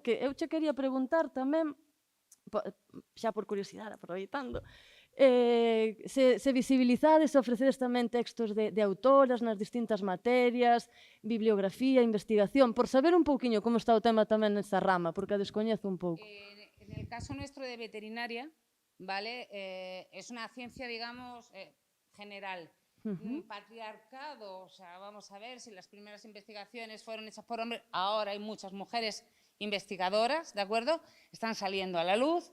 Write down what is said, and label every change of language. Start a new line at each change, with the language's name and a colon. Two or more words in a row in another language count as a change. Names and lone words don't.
Galician: Que eu che quería preguntar tamén, xa por curiosidade, aproveitando, se visibilizades e ofrecedes tamén textos de autoras nas distintas materias, bibliografía, investigación, por saber un pouquiño como está o tema tamén nesa rama, porque a descoñezo un pouco.
Spanish: En el caso nuestro de veterinaria, ¿vale? Es una ciencia, digamos, general. Patriarcado, o sea, vamos a ver si las primeras investigaciones fueron hechas por hombres, ahora hay muchas mujeres investigadoras, ¿de acuerdo? Están saliendo a la luz.